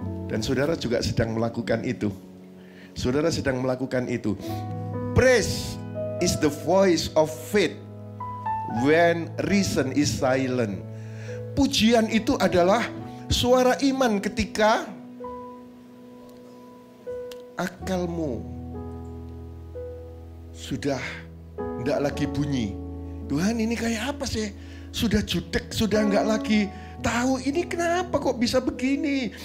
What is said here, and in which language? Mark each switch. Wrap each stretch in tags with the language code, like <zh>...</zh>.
<id>Dan saudara juga sedang melakukan itu. Saudara sedang melakukan itu.</id> <en>Praise is the voice of faith when reason is silent.</en> <id>Pujian itu adalah suara iman ketika akalmu sudah tidak lagi bunyi. Tuhan, ini kayak apa sih? Sudah jutek, sudah nggak lagi tahu ini kenapa kok bisa begini.</id>